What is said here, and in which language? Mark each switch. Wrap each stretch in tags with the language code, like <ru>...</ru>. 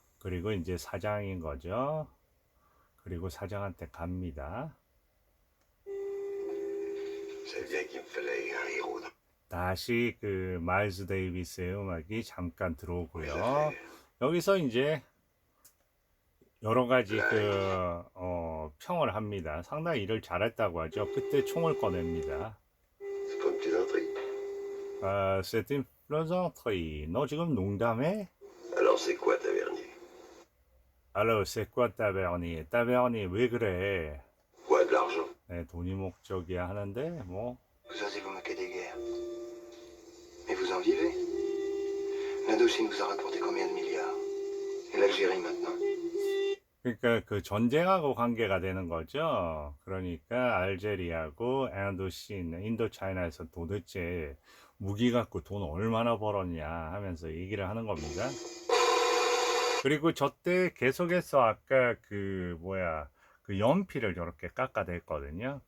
<ko>그리고 이제 사장인 거죠. 그리고 사장한테 갑니다.</ko> <fr>C'est bien qu'il me fallait un héros.</fr> <ko>다시 그 마일스 데이비스의 음악이 잠깐 들어오고요. 여기서 이제 여러 가지 그 평을 합니다. 상당히 일을 잘했다고 하죠. 그때 총을 꺼냅니다.</ko> <fr>C'est pas une plaisanterie. C'est une plaisanterie.</fr> <ko>너 지금 농담해?</ko> <fr>Alors c'est quoi, tavernier? Alors, c'est quoi tavernier?</fr> <ko>tavernier 왜 그래?</ko> <fr>Quoi, de l'argent?</fr> <ko>네, 돈이 목적이야 하는데 뭐</ko> <fr>Vous osez vous moquer des guerres. Mais vous en vivez. L'Indochine vous a rapporté combien de milliards? Et l'Algérie maintenant?</fr> <ko>그러니까 그 전쟁하고 관계가 되는 거죠. 그러니까 알제리하고 인도신, 인도차이나에서 도대체 무기 갖고 돈 얼마나 벌었냐 하면서 얘기를 하는 겁니다. 그리고 저때 계속해서 아까 그 뭐야 그 연필을 저렇게 깎아댔거든요.</ko>